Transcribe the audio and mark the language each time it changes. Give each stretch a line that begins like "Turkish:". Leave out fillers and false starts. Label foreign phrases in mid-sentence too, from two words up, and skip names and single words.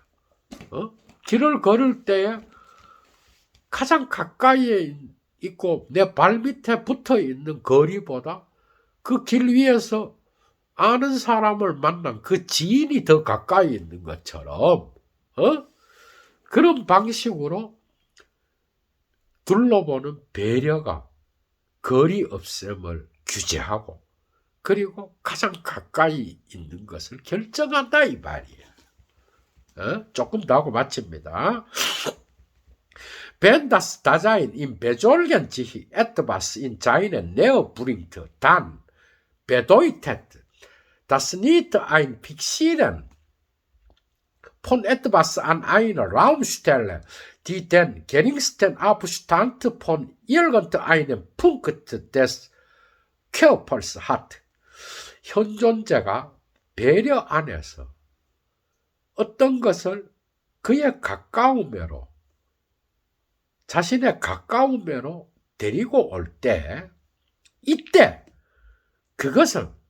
Korean: 길을 걸을 때에 가장 가까이에 있고 내 발밑에 붙어 있는 거리보다 그 길 위에서 아는 사람을 만난 그 지인이 더 가까이 있는 것처럼 그런 방식으로 둘러보는 배려가 거리 없앰을 규제하고 그리고 가장 가까이 있는 것을 결정한다 이 말이야. 조금 더 하고 마칩니다.
German: Wenn das Dasein im Besorgen sich etwas in seine Nähe bringt, dann bedeutet das nicht ein Fixieren von etwas an einer Raumstelle, die den geringsten Abstand von irgendeinem Punkt des Körpers hat.
Korean: 현존자가 배려 안에서 어떤 것을 그의 가까움으로 자신의 가까움으로 데리고 올 때 이때 그것은